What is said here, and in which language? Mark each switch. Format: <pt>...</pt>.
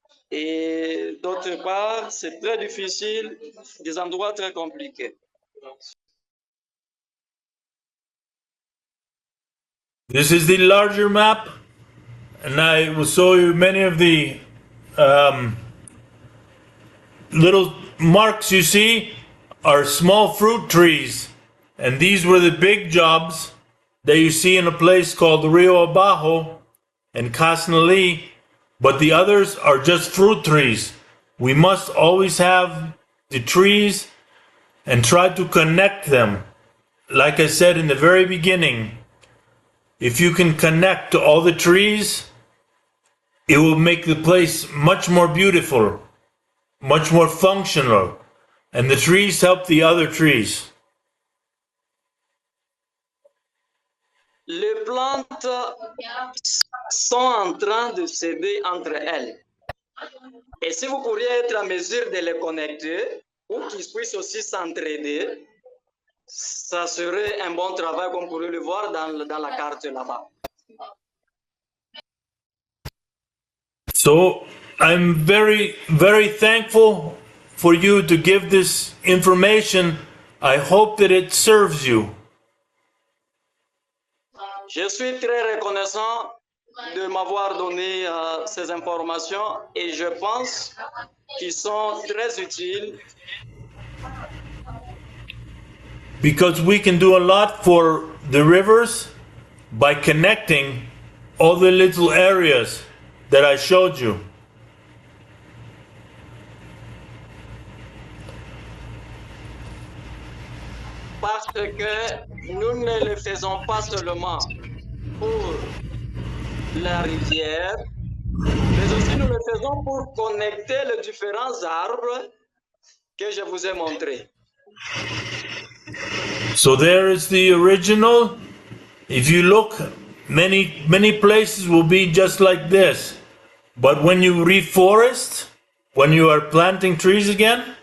<fr>Et d'autre part, c'est très difficile, des endroits très compliqués.</fr> <en>This is the larger map, and I will show you many of the little marks you see are small fruit trees, and these were the big jobs that you see in a place called Rio Abajo and Casnali, but the others are just fruit trees. We must always have the trees and try to connect them like I said in the very beginning, if you can connect to all the trees, it will make the place much more beautiful, much more functional, and the trees help the other trees.</en> <fr>Les plantes sont en train de s'aider entre elles. Et si vous pourriez être en mesure de les connecter pour qu'ils puissent aussi s'entraider, ça serait un bon travail comme vous pourrez le voir dans la carte là-bas.</fr> <en>So I'm very, very thankful for you to give this information. I hope that it serves you.</en> <fr>Je suis très reconnaissant de m'avoir donné ces informations et je pense qu'ils sont très utiles.</fr> <en>Because we can do a lot for the rivers by connecting all the little areas that I showed you.</en> <fr>Parce que nous ne le faisons pas seulement pour la rivière, mais aussi nous le faisons pour connecter les différents arbres que je vous ai montrés.</fr> <en>So there is the original. If you look, many places will be just like this. But when you reforest, when you are planting trees again,</en>